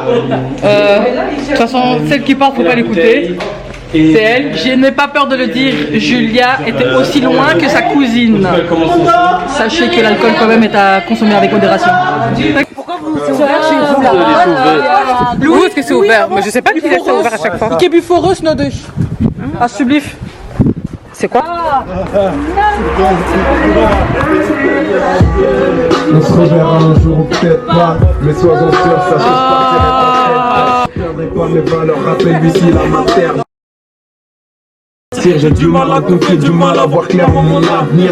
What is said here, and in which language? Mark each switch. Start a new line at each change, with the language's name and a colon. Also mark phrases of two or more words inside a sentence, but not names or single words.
French: De toute façon, celle qui parle, faut pas l'écouter. C'est elle. Je n'ai pas peur de le dire. Julia était aussi loin que sa cousine. Sachez que l'alcool quand même est à consommer avec modération. Pourquoi vous c'est ouvert chez vous là? Où est-ce que c'est ouvert? Mais je sais pas qui laisse ça ouvert à chaque fois.
Dutch: Ik heb u voor rust nodig. Alsjeblieft.
French: C'est quoi? On se reverra un jour, peut-être pas, mais sois-en sûr, ça change pas. Je perdrai pas mes valeurs, rappelle-lui si la matière. J'ai du mal à confier, du mal à voir clairement mon avenir.